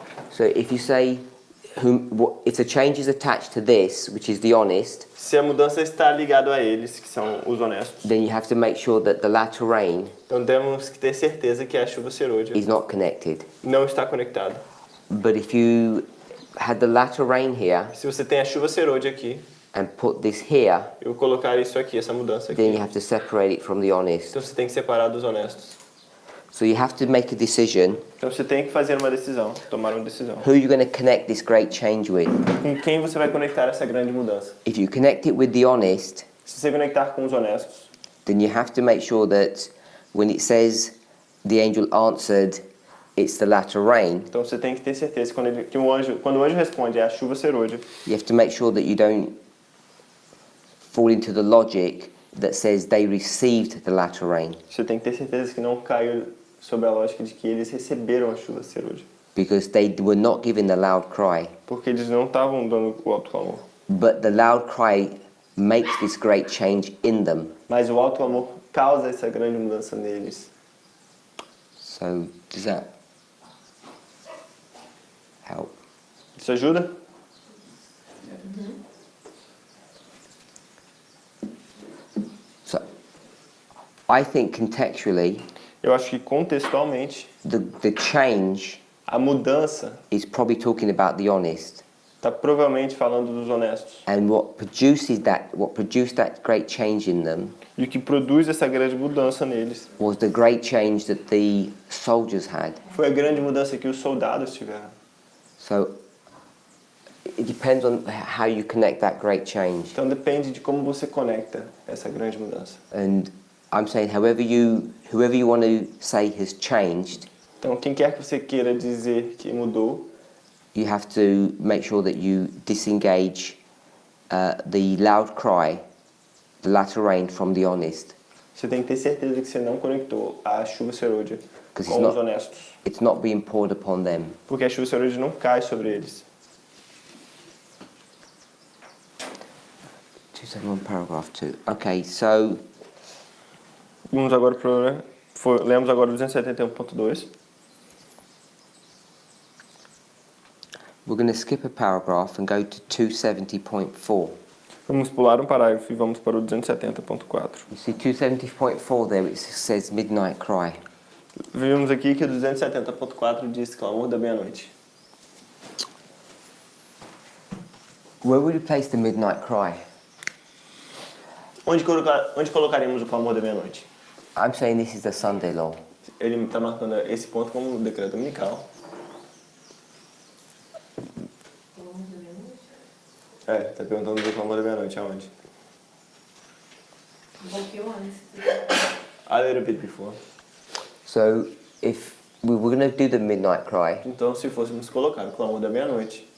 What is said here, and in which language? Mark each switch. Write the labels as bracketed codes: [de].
[en] so if you say if the change is attached to this, which is the honest, [pt] Se a mudança está ligada a eles, que são os honestos, [en] then you have to make sure that the latter rain [pt] então temos que ter certeza que a chuva serôdia [en] is not connected. [pt] não está conectada. [en] But if you had the latter rain here [pt] Se você tem a chuva serôdia aqui, [en] and put this here, [pt] eu colocar isso aqui, essa mudança [en] then [pt] aqui, [en] you have to separate it from the honest. [pt] então você tem que separar dos honestos. [en] So you have to make a decision [pt] Então você tem que fazer uma decisão, tomar uma decisão. [en] who you're going to connect this great change with. [pt] Com quem você vai conectar essa grande mudança? [en] If you connect it with the honest, [pt] Se você conectar com os honestos, [en] then you have to make sure that when it says the angel answered, it's the latter rain, [pt] então você tem que ter certeza que quando o anjo responde é a chuva serôdia, [en] you have to make sure that you don't fall into the logic that says they received the latter rain, [pt] você tem que ter certeza que não caiu sob a lógica de que eles receberam a chuva serôdia, [en] because they were not given the loud cry. [pt] porque eles não estavam dando o alto clamor. [en] But the loud cry makes this great change in them. [pt] Mas o alto clamor causa essa grande mudança neles. [en] So does that help? [pt] Isso ajuda? [en] So I think contextually [pt] Eu acho que contextualmente [en] the change [pt] a mudança [en] is probably talking about the honest. [pt] Está provavelmente falando dos honestos. [en] And what produced that great change in them [pt] E o que produz essa grande mudança neles [en] was the great change that the soldiers had. [pt] foi a grande mudança que os soldados tiveram. [en] So it depends on how you connect that great change. [pt] Então depende de como você conecta essa grande mudança. [en] And I'm saying whoever you want to say has changed, [pt] Então quem quer que você queira dizer que mudou, [en] you have to make sure that you disengage the loud cry, the latter rain from the honest. [pt] você tem que ter certeza que você não conectou a chuva serôdia [en] Because [pt] com os honestos. [en] it's not being poured upon them. [pt] Porque a chuva serôdia não cai sobre eles. [en] 271 paragraph 2. Okay, so [pt] Vamos agora lemos agora o 271.2. [en] we're going to skip a paragraph and go to 270.4. [pt] Vamos pular um parágrafo e vamos para o 270.4. [en] You see 270.4 there, it says midnight cry. [pt] Vimos aqui que o 270.4 diz clamor da meia-noite. [en] Where would you place the midnight cry? [pt] Onde colocaríamos o clamor da meia-noite? [en] I'm saying this is the Sunday law. [pt] Ele está marcando esse ponto como um decreto dominical. Está perguntando do clamor da meia-noite, aonde? Um pouquinho antes. [en] A little bit before. So if we were going to do the midnight cry, [pt] Então, se fôssemos colocar o clamor da meia-noite,